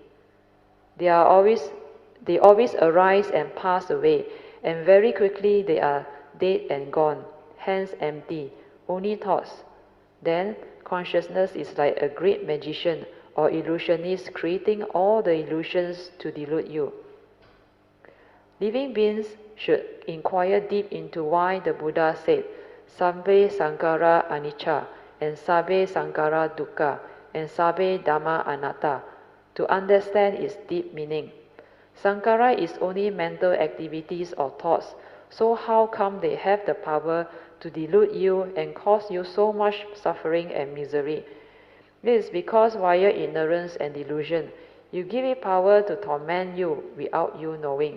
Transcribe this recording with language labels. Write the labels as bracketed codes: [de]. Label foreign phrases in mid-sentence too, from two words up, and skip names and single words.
[en] They always arise and pass away, and very quickly they are dead and gone, hence empty, only thoughts. Then consciousness is like a great magician or illusionist creating all the illusions to delude you. Living beings should inquire deep into why the Buddha said, [pi] Sabbe Sankara Anicca, and Sabbe Sankara Dukkha, and Sabbe Dhamma Anatta, [en] to understand its deep meaning. Sankara is only mental activities or thoughts, so how come they have the power to delude you and cause you so much suffering and misery? It is because via ignorance and delusion, you give it power to torment you without you knowing.